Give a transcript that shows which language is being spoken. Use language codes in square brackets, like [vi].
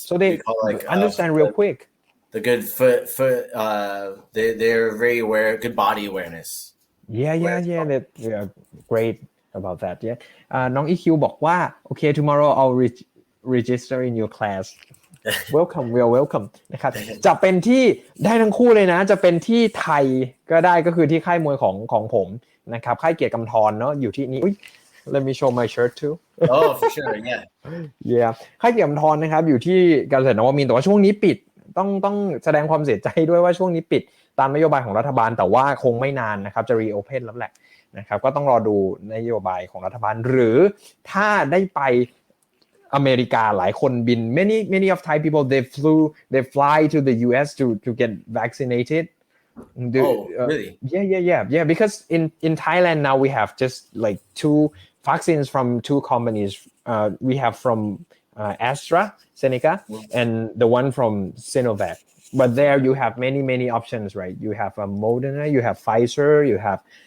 [en] So they understand real quick. The good foot. They're very aware. Good body awareness. Yeah. They are great about that. Yeah. น้อง EQ บอกว่า okay tomorrow I'll register in your class. welcome we are welcome [th] นะครับจะเป็นที่ได้ทั้งคู่เลยนะจะเป็นที่ไทยก็ได้ก็คือที่ค่ายมวยของผมนะครับค่ายเกียรติกำธรเนาะอยู่ที่นี้ [en] let me show my shirt too Oh, for sure, yeah. [th] ค่ายเกียรติกำธรนะครับอยู่ที่เกษตรนวมินทร์แต่ว่าช่วงนี้ปิดต้องแสดงความเสียใจด้วยว่าช่วงนี้ปิดตามนโยบายของรัฐบาลแต่ว่าคงไม่นานนะครับจะ reopen แล้วแหละนะครับก็ต้องรอดูนโยบายของรัฐบาลหรือถ้าได้ไปอเมริกาหลายคนบิน [en] many of Thai people they fly to the US to get vaccinated really? Yeah because in Thailand now we have just like two vaccines from two companies we have from AstraZeneca and the one from Sinovac but there you have many options right you have Moderna you have Pfizer you have